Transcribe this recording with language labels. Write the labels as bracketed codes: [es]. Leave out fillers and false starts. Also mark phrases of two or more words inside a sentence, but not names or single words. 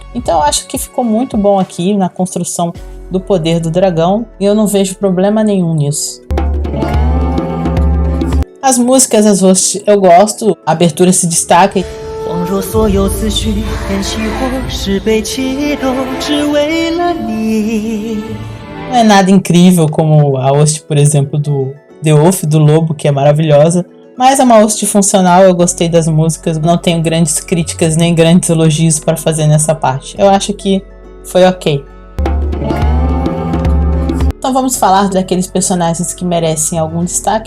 [pt] Então eu acho que ficou muito bom aqui na construção do poder do dragão e eu não vejo problema nenhum nisso. As músicas, as hosts, eu gosto, a abertura se destaca. [zh] 若所有思绪练习或是被启动，只为了你。 [pt] Não é nada incrível como a host, por exemplo, do The Wolf, do Lobo, que é maravilhosa. Mas é uma host funcional, eu gostei das músicas. Não tenho grandes críticas nem grandes elogios para fazer nessa parte. Eu acho que foi ok. Então vamos falar daqueles personagens que merecem algum destaque.